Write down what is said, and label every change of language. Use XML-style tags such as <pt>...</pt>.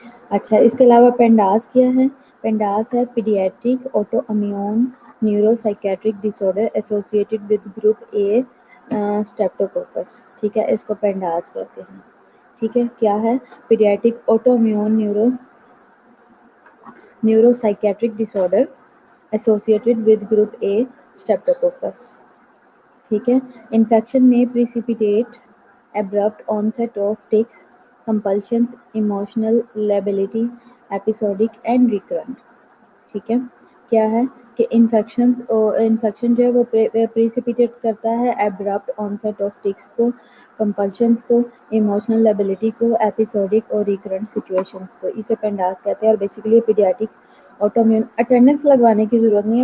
<ur>اچھا. اس کے علاوہ پینڈاس کیا ہے؟ پینڈاس ہے paediatric auto immune neuro psychiatric dish order associated with group a Streptococcus. ٹھیک ہے. اس کو پینڈاس کہتے ہیں. ٹھیک ہے. کیا ہے؟ Paediatric auto immune neuro</ur> <en>neuropsychiatric disorders associated with group A streptococcus.</en> <ur>ٹھیک ہے. انفیکشن میں</ur> <en>precipitate abrupt onset of tics, compulsions, emotional lability, episodic and recurrent.</en> <ur>ٹھیک ہے. کیا ہے کہ انفیکشن جو ہے وہ پریسیپیٹیٹ کرتا ہے ایبرپٹ آنسٹ آف ٹکس کو, کمپلشنس کو, ایموشنل لیبلٹی کو, ایپیسوڈک اور ریکرنٹ سچویشنس کو. اسے پینڈاس کہتے ہیں. اور بیسیکلی پیڈیاٹک آٹومیون. اٹینڈنس لگوانے کی ضرورت نہیں ہے.</ur>